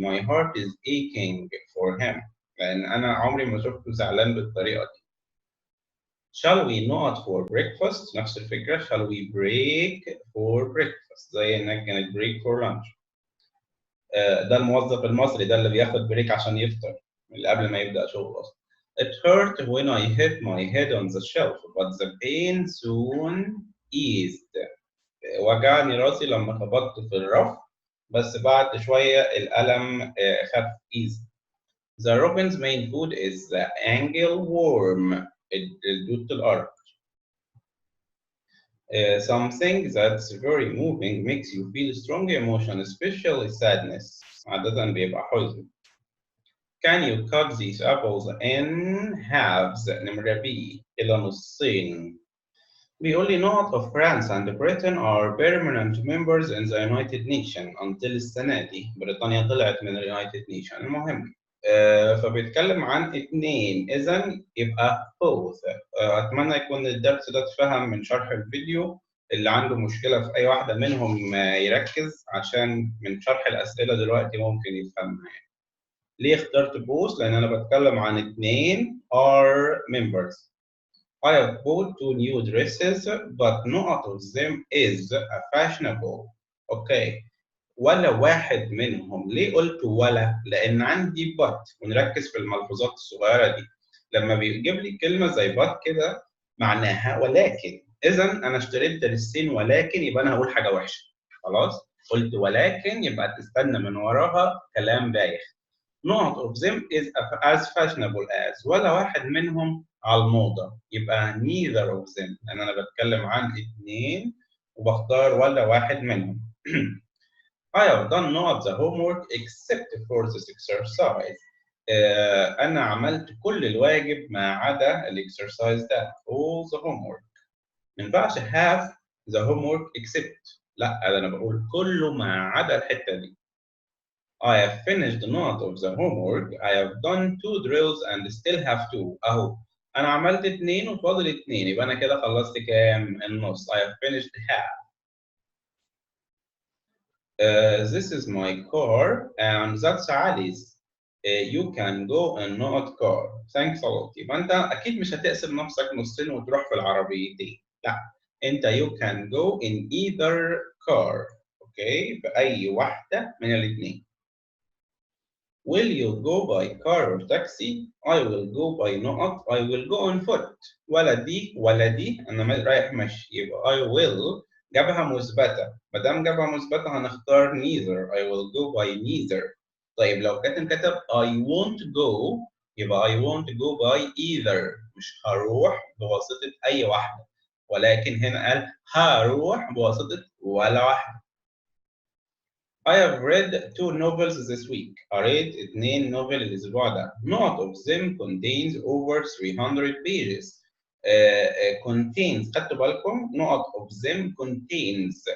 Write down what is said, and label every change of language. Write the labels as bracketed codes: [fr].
[en] My heart is aching for him. [ar] لأن أنا عمري ما شفته زعلان بالطريقة دي. [en] Shall we not for breakfast؟ [ar] نفس الفكرة. [en] Shall we break for breakfast؟ [ar] زي إنك كانت [en] break for lunch. [ar] ده الموظف المصري ده اللي بياخد بريك عشان يفطر من قبل ما يبدأ شغل أصلا. [en] It hurt when I hit my head on the shelf, but the pain soon eased. [ar] وجعني راسي لما خبطت في الرف، بس بعد شوية الألم خف easy. [en] The robin's main food is the angleworm. [ar] الدود الأرض. [en] Something that's very moving makes you feel strong emotion, especially sadness. [ar] عادة بيبقى حزن. [en] Can you cut these apples in halves؟ [ar] نمرة B إلى نصين. بيقول لي [en] not of France and Britain are permanent members in the United Nations until [ar] السنة دي بريطانيا طلعت من [en] United Nations. [ar] المهم فبيتكلم عن اتنين، إذا يبقى both. أتمنى يكون الدرس ده اتفهم من شرح الفيديو. اللي عنده مشكلة في أي واحدة منهم يركز، عشان من شرح الأسئلة دلوقتي ممكن يفهمها. ليه اخترت both؟ لأن أنا بتكلم عن اتنين [en] are members. I have bought 2 new dresses, but none of them is fashionable. [ar] Okay. ولا واحد منهم. ليه قلت ولا؟ لأن عندي but، ونركز في الملحوظات الصغيرة دي. لما بيجيب لي كلمة زي but كده معناها ولكن. إذا أنا اشتريت درسين ولكن، يبقى أنا هقول حاجة وحشة. خلاص؟ قلت ولكن يبقى تستنى من وراها كلام بايخ. [en] None of them is as fashionable as. [ar] ولا واحد منهم على الموضة. [en] يبقى neither of them. [ar] لأن أنا بتكلم عن اتنين وبختار ولا واحد منهم. [en] I have done not the homework except for this exercise. [ar] أنا عملت كل الواجب ما عدا الإكسرسايز ده. [en] all the homework. [ar] ما ينفعش [en] have the homework except. [ar] لا، أنا بقول كله ما عدا الحتة دي. [en] I have finished none of the homework. I have done 2 drills and still have 2. [ar] أهو أنا عملت 2 وفاضل 2، يبقى أنا كده خلصت كام؟ النص. [en] I have finished half. This is my car and that's Ali's. You can go in not car. Thanks a lot. [ar] يبقى أنت أكيد مش هتقسم نفسك نصين وتروح في العربيتين. لا، أنت [en] you can go in either car. [ar] أوكي؟ بأي واحدة من الاثنين. [en] Will you go by car or taxi? I will go by not. I will go on foot. [ar] ولا دي ولا دي، أنا رايح مشي. يبقى [en] I will [ar] جابها مثبتة. ما دام جابها مثبتة هنختار neither. [en] I will go by neither. [ar] طيب لو كتب [en] I won't go، [ar] يبقى [en] I won't go by either. [ar] مش هروح بواسطة أي واحدة، ولكن هنا قال هروح بواسطة ولا واحدة. [en] I have read 2 novels this week. [ar] قريت 2 نوفل الأسبوع ده. [en] None of them contains over 300 pages. Contains، [ar] خدتوا بالكم؟ [en] None of them contains.